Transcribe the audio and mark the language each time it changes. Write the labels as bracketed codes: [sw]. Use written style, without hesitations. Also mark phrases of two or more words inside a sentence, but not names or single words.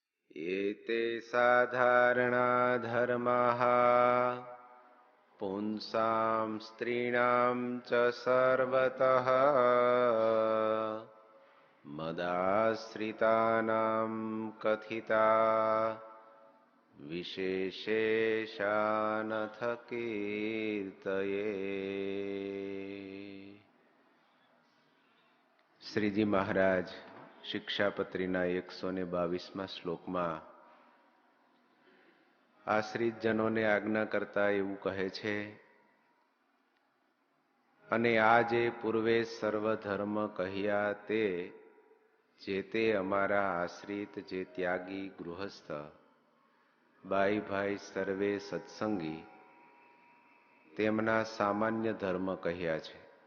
[sa] एते साधारणा धर्माः पुंसां स्त्रीणां च सर्वतः मदाश्रितानां कथिता विशेषेशानथ कीर्तये। [gu] શ્રીજી મહારાજ શિક્ષાપત્રીના 122મા શ્લોકમાં આશ્રિત જનોને આજ્ઞા કરતા એવું કહે છે, અને આ જે પૂર્વે સર્વ ધર્મ કહ્યા તે જે તે અમારા આશ્રિત જે ત્યાગી ગૃહસ્થ બાઈ ભાઈ સર્વે સત્સંગી તેમના સામાન્ય ધર્મ કહ્યા છે.